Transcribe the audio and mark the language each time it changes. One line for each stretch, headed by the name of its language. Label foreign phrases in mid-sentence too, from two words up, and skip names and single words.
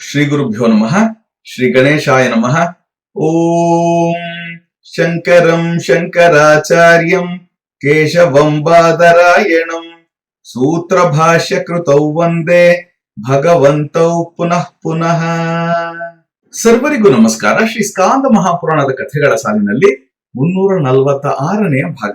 Sanskrit: ಶ್ರೀ ಗುರುಭ್ಯೋ ನಮಃ. ಶ್ರೀ ಗಣೇಶಾಯ ನಮಃ. ಓಂ ಶಂಕರಂ ಶಂಕರಾಚಾರ್ಯಂ ಕೇಶವಂ ಬಾದರಾಯಣಂ ಸೂತ್ರ ಭಾಷ್ಯ ಕೃತೌ ವಂದೇ ಭಗವಂತೌ ಪುನಃ ಪುನಃ.
Kannada: ಸರ್ವರಿಗೂ ನಮಸ್ಕಾರ. ಶ್ರೀ ಸ್ಕಾಂದ ಮಹಾಪುರಾಣದ ಕಥೆಗಳ ಸಾಲಿನಲ್ಲಿ 346ನೇ ಭಾಗ.